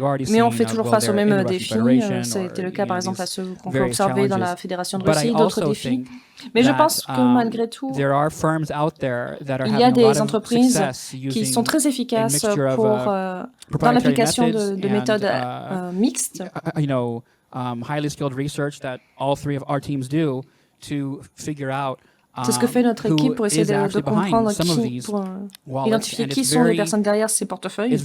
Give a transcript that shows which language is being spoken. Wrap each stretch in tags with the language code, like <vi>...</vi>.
<fr>Mais on fait toujours face aux mêmes défis. C'était le cas par exemple à ceux qu'on peut observer dans la Fédération de Russie, d'autres défis. Mais je pense que malgré tout, il y a des entreprises qui sont très efficaces dans l'application de méthodes mixtes.</fr> <en>Highly skilled research that all three of our teams do to figure out</en> <fr>c'est ce que fait notre équipe pour essayer de comprendre pour identifier qui sont les personnes derrière ces portefeuilles.</fr>